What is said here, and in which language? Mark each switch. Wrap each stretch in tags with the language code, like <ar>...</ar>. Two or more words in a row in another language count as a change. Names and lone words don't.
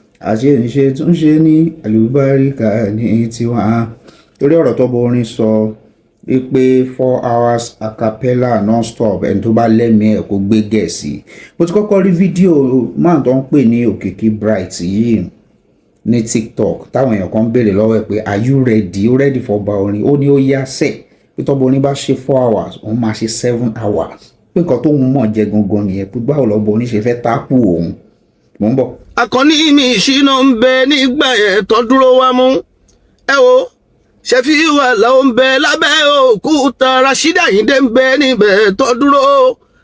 <yo>A ṣe ń ṣe tún ṣe ní àlùbáríkà ní tiwa. Torí ọ̀rọ̀ tó bọ orin sọ wípé</yo> <en>four hours a cappella non-stop,</en> <yo>ẹni tó bá lẹ́mìí ẹ̀ kó gbé Gẹ̀ẹ́sì. Mo ti kọ́kọ́ rí fídíò man tó ń pè ní Òkìkí Bright yìí ní TikTok, táwọn èèyàn kan ń béèrè lọ́wọ́ ẹ̀ pé,</yo> <en>"Are you ready?</en> <yo>Ó</yo> <en>ready for</en> <yo>ọba orin?" Ó ní ó yá sẹ̀, pé tọ́ba orin bá ṣe</yo> <en>four hours,</en> <yo>òun máa ṣe</yo> <en>seven hours.</en> <yo>Pé nǹkan tóun mọ̀ jẹ gangan nìyẹn, pé báwo lọ́ba orin ṣe fẹ́ tákù òun. Mò ń bọ̀. Akọni mi ìṣìnà ń bẹ nígbà yẹn tó dúró wá mú. Ẹ wo, Ṣẹ̀fíù Àlàó ń bẹ lábẹ́ òkúta, Rashida Ayinde ń bẹ níbẹ̀ tó dúró.</yo>